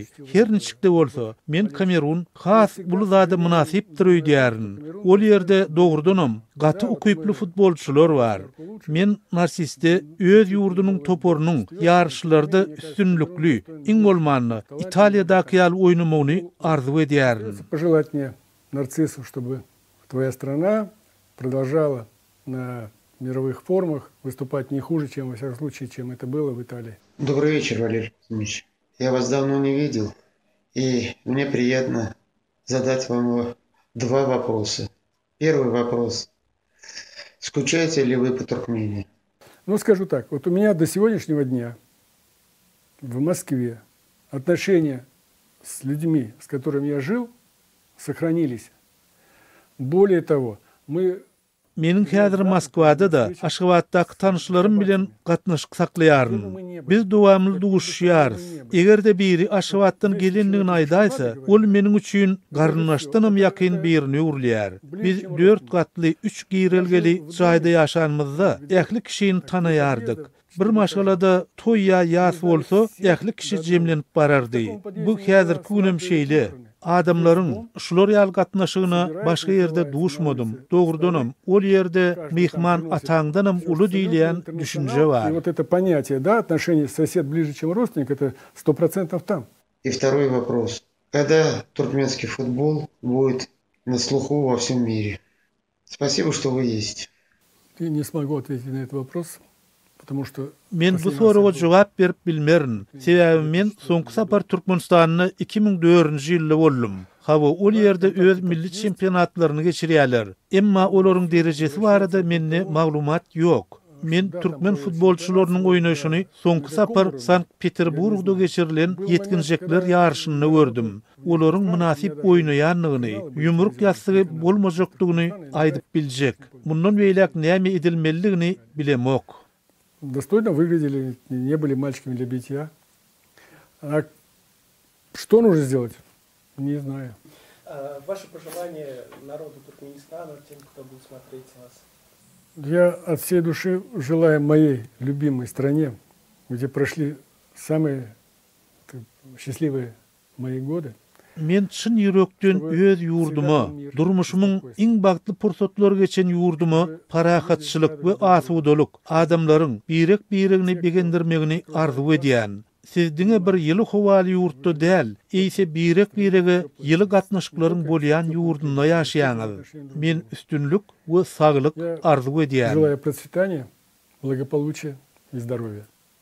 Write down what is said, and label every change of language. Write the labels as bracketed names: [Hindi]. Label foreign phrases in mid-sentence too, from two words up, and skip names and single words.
[Turkmen] Her niçikde bolsa, men Kamerun has bulu zada münasipdir öýdýärin. Ol ýerde dogrudanam gaty ukyply futbolçular bar. Men Narsiste öz ýurdunyň toporunyň ýarşylarda üstünlükli, iň bolmany Italiýadaky ýaly oýnamagyny arzu edýärin. [Russian] Пожелать мне, Нарциссу, чтобы твоя страна продолжала на мировых форумах выступать не хуже, чем, во всяком случае, чем это было в Италии. Добрый вечер, Валерий Кузьмич. Я вас давно не видел, и мне приятно задать вам 2 вопроса. Первый вопрос. Скучаете ли вы по Туркмении? Ну, скажу так, вот у меня до сегодняшнего дня в Москве отношения с людьми, с которыми я жил, сохранились. Более того, мы... [Turkmen] Menin häzir Moskwada da Aşgabatdaky tanışlarym bilen gatnaşyk saklaýaryn. Biz dowamly duguşýarys. Egerde biri Aşgabatdan gelenligini aýdaýsa, ol meniň üçin garynlaşdanam ýakyn birini urlýar. Biz 4 gatly 3 girelgeli jaýda ýaşanmyzda ähli kişini tanaýardyk. Bir maşgalada toýya ýas bolsa, ähli kişi jemlenip barardy. Bu häzir künem şeýle. Adamlaryň şular ýaly gatnaşygyna başga ýerde duşmadym. Dogrudanam, ol ýerde mehman ataňdanam uly diýilýän düşünje bar. [Russian] И вот это понятие, да, отношение сосед ближе, чем родственник, это 100% там. И второй вопрос. Когда туркменский футбол будет на слуху во всем мире? Спасибо, что вы есть. Я не смогу ответить на этот вопрос. [Turkmen] Men bu soraga jogap berip bilmerin. Sebäbi men soňky sapar Türkmenistanyny 2004-nji ýylda boldum. Hawa ol ýerde öz milli çempionatlaryny geçirýärler. Emma olaryň derejesi barada mende maglumat ýok. Men türkmen futbolçularynyň oýnaşyny soňky sapar Sankt-Peterburgda geçirilen ýetkinjekler ýarşyny gördüm. Olaryň münasip oýnaýanlygyny, ýumruk ýasty bolmajakdygyny aýdyp biljek. Mundan beýlek näme edilmeligini bilemok. [Russian] Достойно выглядели, не были мальчиками для битья. А что нужно сделать? Не знаю. Ваше пожелание народу Туркменистана, тем, кто будет смотреть вас? Я от всей души желаю моей любимой стране, где прошли самые счастливые мои годы. [Turkmen] Men çyn ýürekden öz ýurduma, durmuşymyň iň bagtly pursatlary geçen ýurduma parahatçylyk we asudalyk, adamlaryň birek-biregini begendirmegini arzu edýän. Siz diňe bir ýyly howaly ýurtda däl, eýse birek-birege ýyly gatnaşyklaryň bolýan ýurdunda ýaşaýaňyz. Men üstünlük we saglyk arzu edýän. [Russian] Желаю процветания, благополучия и здоровья.